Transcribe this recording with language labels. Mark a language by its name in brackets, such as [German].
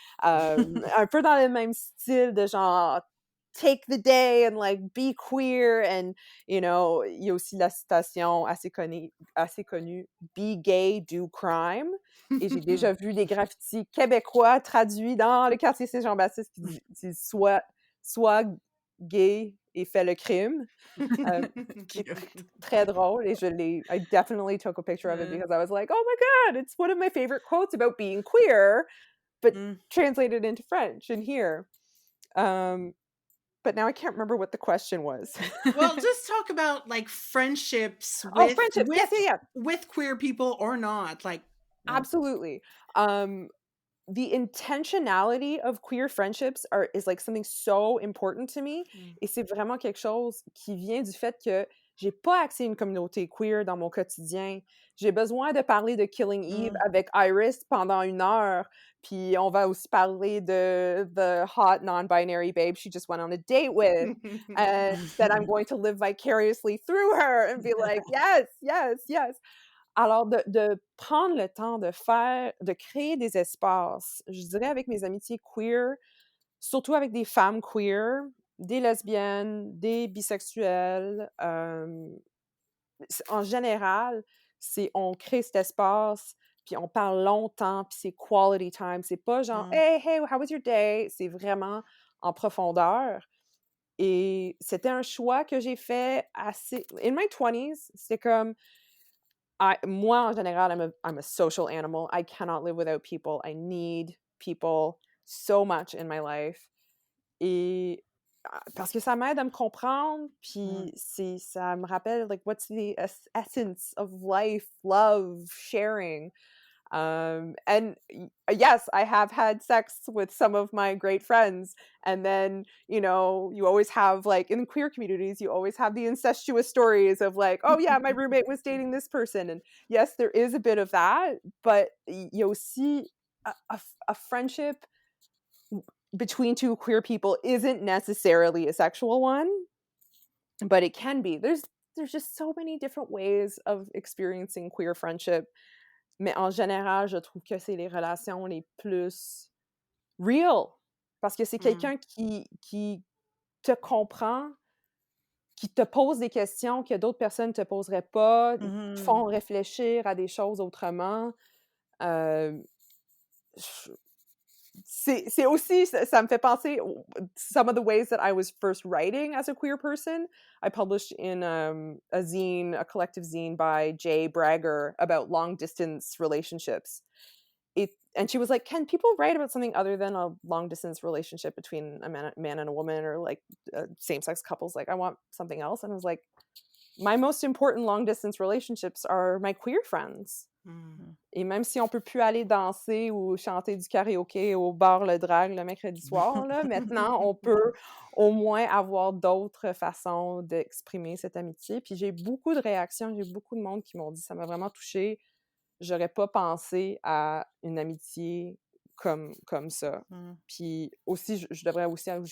[French] Un peu dans le même style de genre [English] Take the day and like be queer. [French] And il y a aussi la citation assez connue [English] Be gay, do crime. [French] Et j'ai déjà vu des graffitis québécois traduits dans le quartier Saint-Jean-Baptiste qui disent soit gay et fait le crime. Qui est très drôle et [English] I definitely took a picture of it because I was like, oh my God, it's one of my favorite quotes about being queer, but translated into French in here. But now I can't remember what the question was. Well, just talk about like friendships Friendships. Yes. with queer people or not. Like, Absolutely. The intentionality of queer friendships is like something so important to me. [French] Et c'est vraiment quelque chose qui vient du fait que j'ai pas accès à une communauté queer dans mon quotidien. J'ai besoin de parler de Killing Eve avec Iris pendant 1 heure. Puis on va aussi parler de [English] the hot non-binary babe she just went on a date with. And that I'm going to live vicariously through her and be like, yes, yes, yes. [French] Alors, de prendre le temps de créer des espaces, je dirais avec mes amitiés queer, surtout avec des femmes queer, des lesbiennes, des bisexuelles, en général, on crée cet espace, puis on parle longtemps, puis c'est quality time. C'est pas genre « [English] Hey, how was your day? [French] » C'est vraiment en profondeur. Et c'était un choix que j'ai fait assez... In my 20s, c'est comme... moi, en général, I'm a social animal. [English] I cannot live without people. I need people so much in my life. [French] Et parce que ça m'aide à me comprendre, puis ça me rappelle, like, [English] what's the essence of life, love, sharing. And yes, I have had sex with some of my great friends. And then, you always have, like, in queer communities, you always have the incestuous stories of like, oh yeah, my roommate was dating this person. And yes, there is a bit of that, but you see a friendship between two queer people isn't necessarily a sexual one, but it can be. There's just so many different ways of experiencing queer friendship. [French] Mais en général, je trouve que c'est les relations les plus real. Parce que c'est quelqu'un qui te comprend, qui te pose des questions que d'autres personnes ne te poseraient pas, te font réfléchir à des choses autrement. C'est aussi, ça me fait penser, [English] some of the ways that I was first writing as a queer person. I published in a collective zine by Jay Bragger about long distance relationships. And she was like, can people write about something other than a long distance relationship between a man and a woman, or like same sex couples? Like, I want something else. And I was like, my most important long distance relationships are my queer friends. [French] Et même si on peut plus aller danser ou chanter du karaoké au bar Le Drague le mercredi soir, là, maintenant, on peut au moins avoir d'autres façons d'exprimer cette amitié. Puis j'ai beaucoup de réactions, j'ai beaucoup de monde qui m'ont dit « ça m'a vraiment touchée, j'aurais pas pensé à une amitié comme ça. » Puis aussi, je devrais aussi